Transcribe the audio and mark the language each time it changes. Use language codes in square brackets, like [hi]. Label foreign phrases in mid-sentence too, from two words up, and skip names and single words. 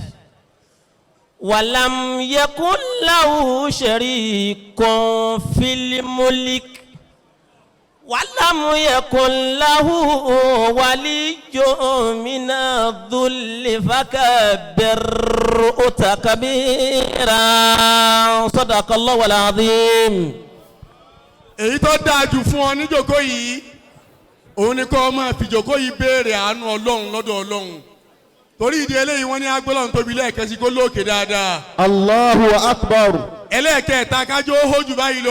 [ar] ولم يكن له شريك في الملك ولم يكن له ولي من الذل فكبره تكبيرا صدق الله العظيم. [yo] èyí tó dáa jù fún ọ níjòkó yìí òun ni kó máa fi jòkó yìí béèrè àánú Ọlọ́run lọ́dọ̀ Ọlọ́run torí ìdí eléyìí wọ́n ní agbọ́lọ́run tóbi lẹ́ẹ̀kan sí kó lóòkè dáadáa. [ar] الله أكبر. [yo] ẹlẹ́ẹ̀kẹta kájọ ó hójú báyìí lọ.